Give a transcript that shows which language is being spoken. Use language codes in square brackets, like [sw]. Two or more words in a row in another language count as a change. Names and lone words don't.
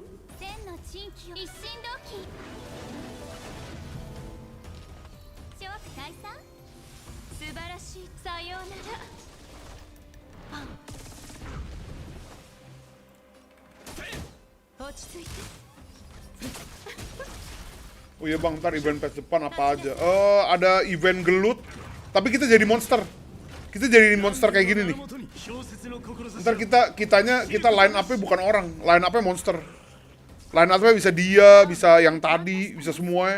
[ja] 千の珍奇を一心同期。諸悪退散。素晴らしい。さようなら。落ち着いて。 [id] Oh iya bang, ntar [en] event patch [id] depan apa aja? Ada event gelut, tapi kita jadi monster. Kita jadi monster kayak gini nih. Ntar kita [en] line up- [id] nya bukan orang, [en] line up- [id] nya monster. [en] Line up- [id] nya bisa dia, bisa yang tadi, bisa semuanya.